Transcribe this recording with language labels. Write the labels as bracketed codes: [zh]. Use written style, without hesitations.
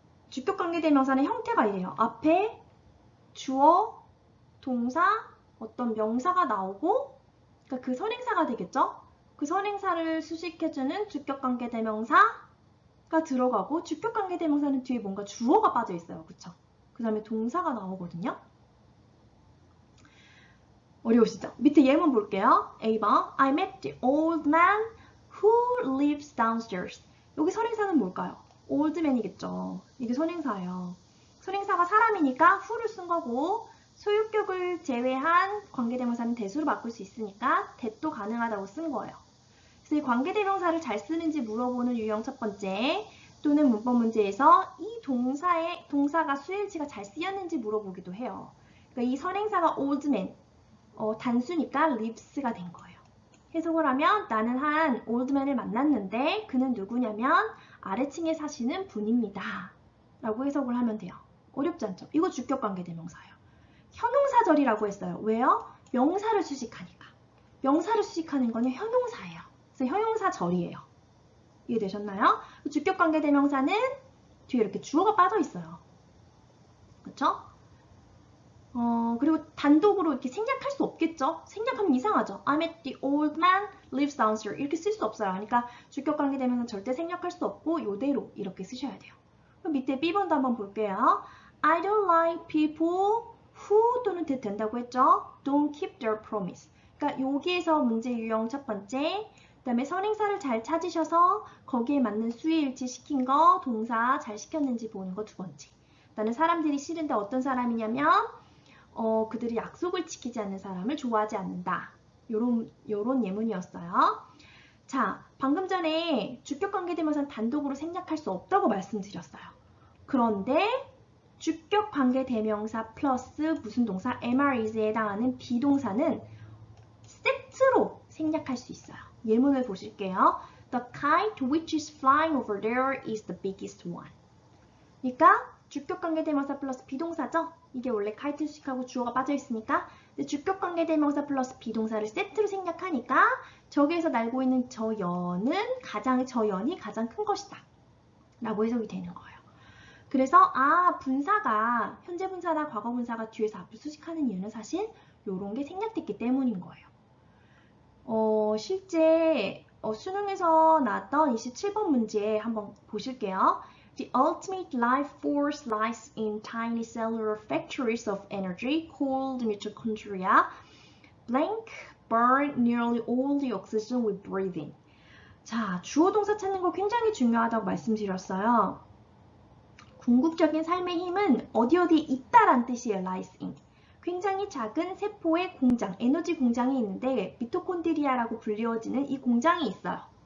[ko] 주격 관계대명사는 형태가 이래요. 앞에 주어, 동사, 어떤 명사가 나오고, 그러니까 그 선행사가 되겠죠? 그 선행사를 수식해주는 주격 관계대명사가 들어가고, 주격 관계대명사는 뒤에 뭔가 주어가 빠져 있어요. 그쵸? 그 다음에 동사가 나오거든요. 어려우시죠? 밑에 예문 볼게요. [en] A번 I met the old man who lives downstairs. [ko] 여기 선행사는 뭘까요? old man이겠죠. 이게 선행사예요. 선행사가 사람이니까 who를 쓴 거고 소유격을 제외한 관계대명사는 that으로 바꿀 수 있으니까 that도 가능하다고 쓴 거예요. 그래서 이 관계대명사를 잘 쓰는지 물어보는 유형 첫 번째 또는 문법 문제에서 이 동사가 수일치가 잘 쓰였는지 물어보기도 해요. 그러니까 이 선행사가 old man 단수니까 lives가 된 거예요. 해석을 하면 나는 한 올드맨을 만났는데 그는 누구냐면 아래층에 사시는 분입니다. 라고 해석을 하면 돼요. 어렵지 않죠? 이거 주격관계대명사예요. 형용사절이라고 했어요. 왜요? 명사를 수식하니까. 명사를 수식하는 거는 형용사예요. 그래서 형용사절이에요. 이해되셨나요? 주격관계대명사는 뒤에 이렇게 주어가 빠져 있어요. 그렇죠? 그리고 단독으로 이렇게 생략할 수 없겠죠? 생략하면 이상하죠? [en] I'm at the old man lives downstairs. [ko] 이렇게 쓸 수 없어요. 그러니까 주격관계 되면 절대 생략할 수 없고 이대로 이렇게 쓰셔야 돼요. 그럼 밑에 B번도 한번 볼게요. [en] I don't like people who [ko] 또는 [en] that [ko] 된다고 했죠? [en] Don't keep their promise. [ko] 그러니까 여기에서 문제 유형 첫 번째, 그 다음에 선행사를 잘 찾으셔서 거기에 맞는 수위 일치 시킨 거, 동사 잘 시켰는지 보는 거 두 번째. 나는 사람들이 싫은데 어떤 사람이냐면 그들이 약속을 지키지 않는 사람을 좋아하지 않는다. 요런 예문이었어요. 자, 방금 전에 주격관계대명사는 단독으로 생략할 수 없다고 말씀드렸어요. 그런데 주격관계대명사 플러스 무슨 동사 MRES에 해당하는 비동사는 세트로 생략할 수 있어요. 예문을 보실게요. [en] The kite which is flying over there is the biggest one. [ko] 그러니까 주격관계대명사 플러스 비동사죠? 이게 원래 카이트 수식하고 주어가 빠져 있으니까 주격관계대명사 플러스 비동사를 세트로 생략하니까 저기에서 날고 있는 저 연이 가장 큰 것이다 라고 해석이 되는 거예요. 그래서 분사가 현재 분사나 과거 분사가 뒤에서 앞을 수식하는 이유는 사실 이런 게 생략됐기 때문인 거예요. 실제 수능에서 나왔던 27번 문제 한번 보실게요. [en] The ultimate life force lies in tiny cellular factories of energy called mitochondria. Blank burn nearly all the oxygen we breathe in. [ko] 자, 주어 동사 찾는 거 굉장히 중요하다고 말씀드렸어요. 궁극적인 삶의 힘은 어디 있다란 뜻이에요. [en] lies in. [ko] 굉장히 작은 세포의 공장, 에너지 공장이 있는데 미토콘드리아라고 불리워지는 이 공장이 있어요.